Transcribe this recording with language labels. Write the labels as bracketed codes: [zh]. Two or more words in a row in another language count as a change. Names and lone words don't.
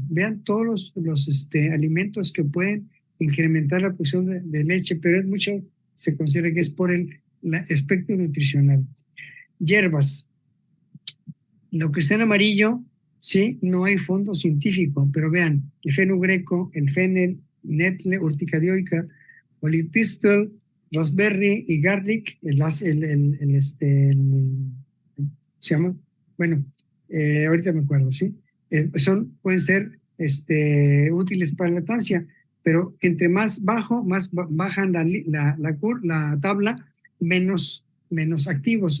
[es] Vean todos los alimentos que pueden incrementar la producción de leche, pero es mucho, se considera que es por el aspecto nutricional. Hierbas, lo que está en amarillo, sí, no hay fondo científico, pero vean, el fenugreco, el fennel, netle, urticadioica, olitistel, raspberry y garlic, se llama, bueno, ahorita me acuerdo, ¿sí? Pueden ser útiles para la lactancia, pero entre más bajo, más bajan la tabla, menos activos.